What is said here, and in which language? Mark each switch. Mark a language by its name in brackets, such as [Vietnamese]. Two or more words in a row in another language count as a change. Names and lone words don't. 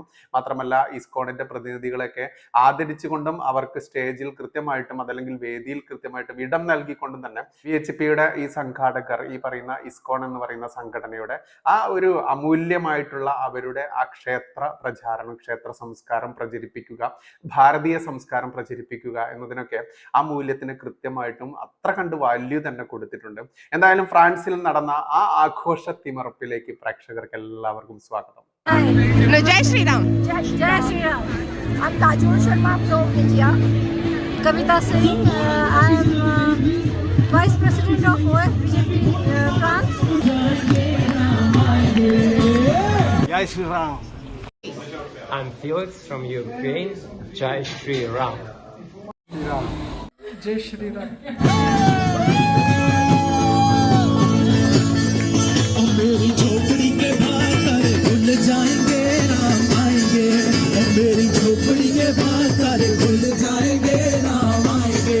[Malayalam] മാത്രമല്ല ഇസ്കോണിന്റെ പ്രതിനിധികളെയൊക്കെ ആദരിച്ചുകൊണ്ടും അവർക്ക് സ്റ്റേജിൽ കൃത്യമായിട്ടും അതല്ലെങ്കിൽ വേദിയിൽ കൃത്യമായിട്ടും ഇടം നൽകിക്കൊണ്ടും തന്നെ VHPയുടെ ഈ സംഘാടകർ, ഈ പറയുന്ന ഇസ്കോൺ എന്ന് പറയുന്ന സംഘടനയുടെ ആ ഒരു അമൂല്യമായിട്ടുള്ള അവരുടെ ആ ക്ഷേത്ര പ്രചാരണം, ക്ഷേത്ര സംസ്കാരം പ്രചരിപ്പിക്കുക, ഭാരതീയ സംസ്കാരം പ്രചരിപ്പിക്കുക എന്നതിനൊക്കെ ആ മൂല്യത്തിന് കൃത്യമായിട്ടും അത്ര കണ്ട് വാല്യൂ തന്നെ കൊടുത്തിട്ടുണ്ട്. എന്തായാലും ഫ്രാൻസിൽ നടന്ന ആ ആഘോഷ തിമിർപ്പിലേക്ക് പ്രേക്ഷകർക്ക് എല്ലാവർക്കും സ്വാഗതം. [Hindi] जय श्री राम. जय श्री राम. [English] I'm Tajul Sharma from India. Kavita Singh. I am Vice President of OFBJP France. [Hindi] जय श्री राम. [English] I'm Felix from Ukraine. [Hindi] जय श्री राम. जय श्री राम. मेरी झोपड़ी के बाहर सारे खुल जाएंगे, राम आएंगे. मेरी झोपड़ी के बाहर सारे खुल जाएंगे, राम आएंगे.